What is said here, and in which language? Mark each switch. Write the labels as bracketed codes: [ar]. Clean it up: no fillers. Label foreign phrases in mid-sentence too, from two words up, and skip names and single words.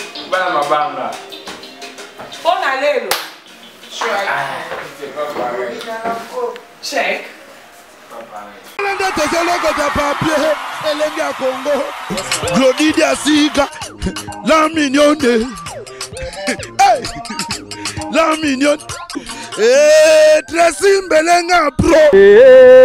[ln] Bana mabanga. [fr] On a l'élo. C'est pas pareil. Check. Glody Diasiga, la mignonne, la mignonne, Tracy Mbelenga bro,